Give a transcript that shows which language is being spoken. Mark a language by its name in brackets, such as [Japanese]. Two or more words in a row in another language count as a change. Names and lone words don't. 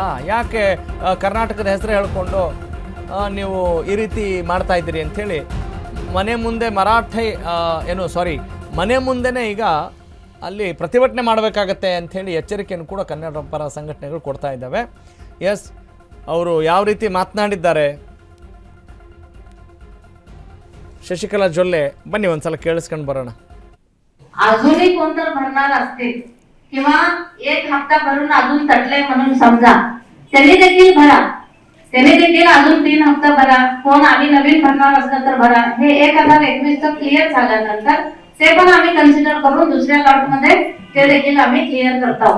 [Kannada] ಯಾಕೆ ಕರ್ನಾಟಕದ ಹೆಸರು ಹೇಳ್ಕೊಂಡು ನೀವು ಈ ರೀತಿ ಮಾಡ್ತಾ ಇದ್ದೀರಿ ಅಂಥೇಳಿ ಮನೆ ಮುಂದೆ ಮನೆ ಮುಂದೆನೇ ಈಗ ಅಲ್ಲಿ ಪ್ರತಿಭಟನೆ ಮಾಡಬೇಕಾಗತ್ತೆ ಅಂಥೇಳಿ ಎಚ್ಚರಿಕೆಯನ್ನು ಕೂಡ ಕನ್ನಡ ಪರ ಸಂಘಟನೆಗಳು ಕೊಡ್ತಾ ಇದ್ದಾವೆ. ಎಸ್, ಅವರು ಯಾವ ರೀತಿ ಮಾತನಾಡಿದ್ದಾರೆ शशिकला जोल्ले बन्नी ಒಂದ್ಸಲ ಕೇಳಿಸ್ಕೊಂಡು ಬರೋಣ. [Marathi] अजूनही कोणतर भरणार असतील किंवा एक हप्ता भरून अजून तटले म्हणून समजा, त्यांनी देखील भरा, त्यांनी देखील अजून 3 हप्ता भरा. कोण आम्ही नवीन भरणार असलं तर भरा. हे 2021 चं क्लिअर झाल्यानंतर ते पण आम्ही कन्सिडर करून दुसऱ्या लॉट मध्ये ते देखील आम्ही क्लिअर करत आहोत.